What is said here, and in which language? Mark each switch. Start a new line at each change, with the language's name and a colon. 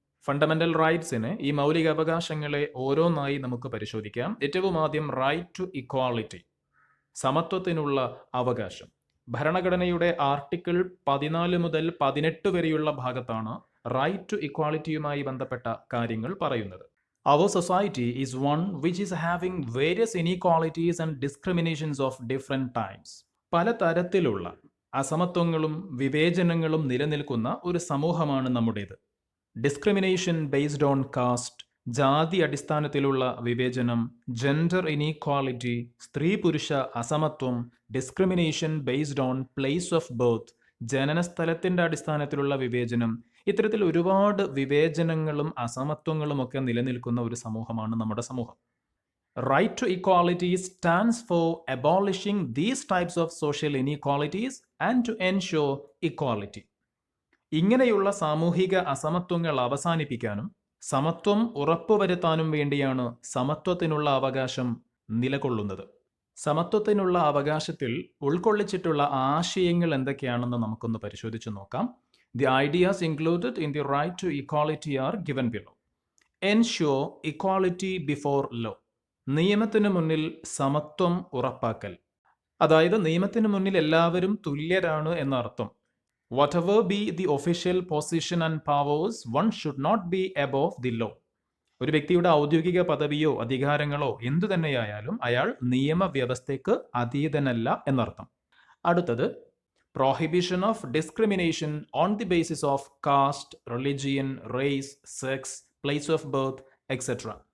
Malayalam: Fundamental റൈറ്റ്സിന്, ഈ മൗലിക അവകാശങ്ങളെ ഓരോന്നായി നമുക്ക് പരിശോധിക്കാം. ഏറ്റവും ആദ്യം
English: right to equality,
Malayalam: സമത്വത്തിനുള്ള അവകാശം. ഭരണഘടനയുടെ ആർട്ടിക്കിൾ 14 മുതൽ 18 വരെയുള്ള ഭാഗത്താണ് റൈറ്റ് ടു ഇക്വാളിറ്റിയുമായി ബന്ധപ്പെട്ട കാര്യങ്ങൾ പറയുന്നത്.
English: Our society is one which is having various inequalities and discriminations of different types.
Malayalam: പല തരത്തിലുള്ള അസമത്വങ്ങളും വിവേചനങ്ങളും നിലനിൽക്കുന്ന ഒരു സമൂഹമാണ് നമ്മുടേത്.
English: discrimination based on caste,
Malayalam: ജാതി അടിസ്ഥാനത്തിലുള്ള വിവേചനം;
English: gender inequality,
Malayalam: സ്ത്രീ പുരുഷ അസമത്വം;
English: discrimination based on place of birth,
Malayalam: ജനനസ്ഥലത്തിന്റെ അടിസ്ഥാനത്തിലുള്ള വിവേചനം. ഇത്തരത്തിൽ ഒരുപാട് വിവേചനങ്ങളും അസമത്വങ്ങളും ഒക്കെ നിലനിൽക്കുന്ന ഒരു സമൂഹമാണ് നമ്മുടെ സമൂഹം.
English: Right to equality stands for abolishing these types of social inequalities and to ensure equality.
Malayalam: ഇങ്ങനെയുള്ള സാമൂഹിക അസമത്വങ്ങൾ അവസാനിപ്പിക്കാനും സമത്വം ഉറപ്പുവരുത്താനും വേണ്ടിയാണ് സമത്വത്തിനുള്ള അവകാശം നിലകൊള്ളുന്നത്. സമത്വത്തിനുള്ള അവകാശത്തിൽ ഉൾക്കൊള്ളിച്ചിട്ടുള്ള ആശയങ്ങൾ എന്തൊക്കെയാണെന്ന് നമുക്കൊന്ന് പരിശോധിച്ച് നോക്കാം.
English: The ideas included in the right to equality are given below. Ensure equality before law.
Malayalam: നിയമത്തിന് മുന്നിൽ സമത്വം ഉറപ്പാക്കൽ. അതായത് നിയമത്തിന് മുന്നിൽ എല്ലാവരും തുല്യരാണ് എന്നർത്ഥം.
English: Whatever be the official position and powers, one should not be above the law.
Malayalam: ഒരു വ്യക്തിയുടെ ഔദ്യോഗിക പദവിയോ അധികാരങ്ങളോ എന്തു തന്നെയായാലും അയാൾ നിയമവ്യവസ്ഥയ്ക്ക് അതീതനല്ല എന്നർത്ഥം. അടുത്തത്
English: prohibition of discrimination on the basis of caste, religion, race, sex, place of birth, etc.